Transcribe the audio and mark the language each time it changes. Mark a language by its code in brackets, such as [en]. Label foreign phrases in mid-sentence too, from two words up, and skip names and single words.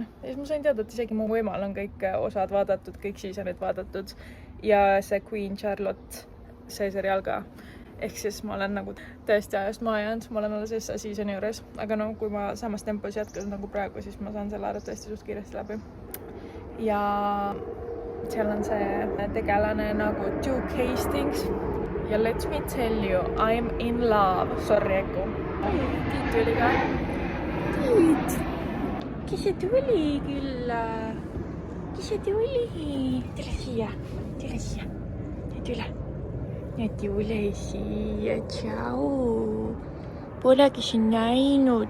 [et] Ja siis ma sain teada, et isegi mu emal on kõik osad vaadatud, kõik seasonid vaadatud ja see Queen Charlotte, see seriaal ka. ehk siis ma olen nagu täiesti ajast maha jäänud, ma olen alles seasoni juures, aga no kui ma samas tempos jätkan nagu praegu, siis ma saan selle arvatavasti suht kiiresti läbi. Ja seal on see tegelane nagu Duke Hastings ja [en] let me tell you, I'm in love. Sorry, [et] Eku. Tiit tuli ka. Tiit! Kes see tuli küll? Kes see tuli? Tule siia. Nüüd üle. Nüüd üle siia. Tšau. Polegi siin näinud.